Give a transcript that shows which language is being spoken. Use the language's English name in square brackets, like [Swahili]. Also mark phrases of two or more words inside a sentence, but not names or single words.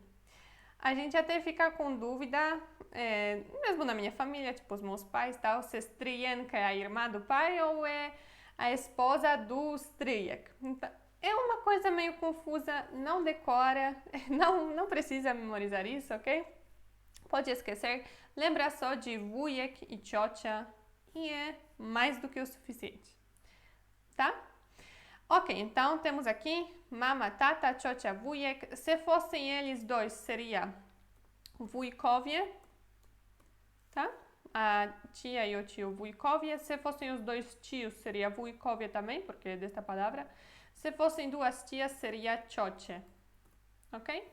[Portuguese] A gente até fica com dúvida, mesmo na minha família, tipo os meus pais e tal, se stryjenka é a irmã do pai ou é a esposa do stryjek. Então, é uma coisa meio confusa, não decora, não precisa memorizar isso, ok? Pode esquecer, lembra só de wujek e ciocia e é mais do que o suficiente, tá? Ok, então temos aqui [Polish] mama, tata, ciocia, wujek. [Portuguese] Se fossem eles dois, seria wujkowie, tá? A tia e o tio wujkowie. Se fossem os dois tios, seria wujkowie também, porque é desta palavra. Se fossem duas tias, seria ciocie, ok?